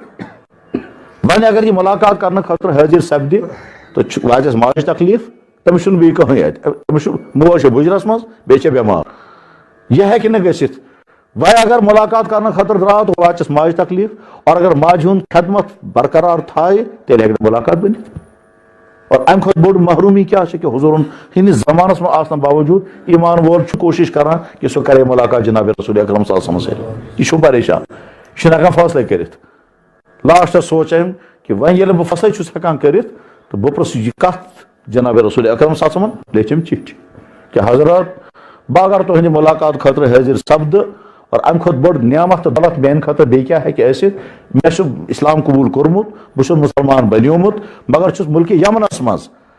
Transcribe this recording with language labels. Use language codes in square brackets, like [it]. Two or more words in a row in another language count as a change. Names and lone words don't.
[ks] وۄنۍ اگر یہِ ملاقات کرنہٕ خٲطرٕ حٲضِر سپدِ تہٕ واتٮ۪س ماجہِ تکلیٖف تٔمِس چھُنہٕ بیٚیہِ کٕہٕنۍ اَتہِ أمِس چھُ موج چھِ بُجرس منٛز بیٚیہِ چھِ بٮ۪مار یہِ ہیٚکہِ نہٕ گٔژھِتھ. وۄنۍ اگر ملاقات کرنہٕ خٲطرٕ درٛاو تہٕ واتٮ۪س ماجہِ تکلیٖف اور اگر ماجہِ ہُنٛد خدمت برقرار تھایہِ تیٚلہِ ہیٚکہِ نہٕ ملاقات بٔنِتھ. اور امہِ کھۄتہٕ بوٚڑ محروٗمی کیٛاہ چھِ کہ حضوٗرن ہٕنٛدِس زمانس منٛز آسنہٕ باوجوٗد ایمان وول چھُ کوٗشش کران کہ سُہ کرے ملاقات جناب رسول اکرم [ar] صلی اللہ علیہ وسلم [ks] سۭتۍ. یہِ چھُ پریشان یہِ چھُنہٕ ہٮ۪کان فٲصلے کٔرِتھ. لاسٹس سوچ أمۍ کہ وۄنۍ ییٚلہِ بہٕ فصلے چھُس ہٮ۪کان کٔرِتھ تہٕ بہٕ پرٛژھٕ یہِ کتھ جناب رسول اکرم [ar] صلی اللہ علیہ وسلم [ks] لیٚچھِم چِٹھۍ کہ حضرت بہٕ اگر تُہنٛدِ ملاقات خٲطرٕ حٲضِر سپدٕ اور امہِ کھۄتہٕ بٔڑ نعمت تہٕ دولت میانہِ خٲطرٕ بیٚیہِ کیٛاہ ہیٚکہِ ٲسِتھ مےٚ چھُ اسلام قبوٗل کوٚرمُت بہٕ چھُس مُسلمان بنیومُت مگر چھُس مُلکہِ یمنس منٛز